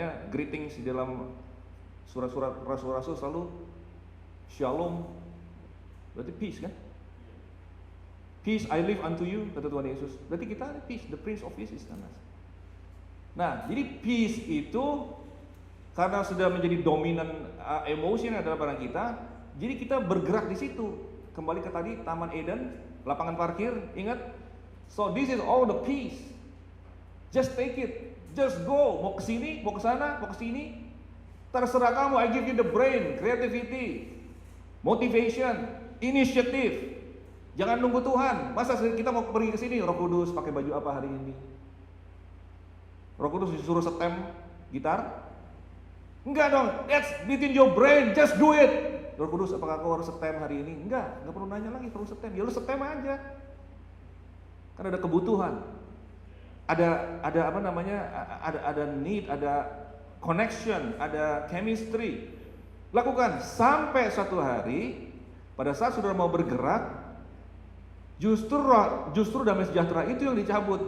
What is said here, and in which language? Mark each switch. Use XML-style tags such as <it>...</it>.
<id>Greetings di dalam surat-surat rasul-rasul selalu shalom, berarti peace kan?</id> <en>Peace I live unto you, kata Tuhan Yesus.</en> <id>Berarti kita ada peace,</id> <en>the Prince of Peace is in us.</en> <id>Nah, jadi peace itu karena sudah menjadi dominan emosi yang ada pada kita, jadi kita bergerak di situ. Kembali ke tadi Taman Eden, lapangan parkir, ingat?</id> <en>So this is all the peace. Just take it. Just go,</en> <id>mau ke sini, mau ke sana, mau ke sini. Terserah kamu,</id> <en>I give you the brain, creativity, motivation, initiative.</en> <id>Jangan nunggu Tuhan. Masa kita mau pergi ke sini, Roh Kudus pakai baju apa hari ini? Roh Kudus disuruh setem gitar? Enggak dong,</id> <en>that's within your brain, just do it.</en> <id>Roh Kudus, apakah kau harus setem hari ini? Enggak perlu nanya lagi, perlu setem. Ya lu setem aja. Kan ada kebutuhan. Ada need, ada connection, ada chemistry. Lakukan sampai suatu hari pada saat saudara mau bergerak, justru damai sejahtera itu yang dicabut.</id>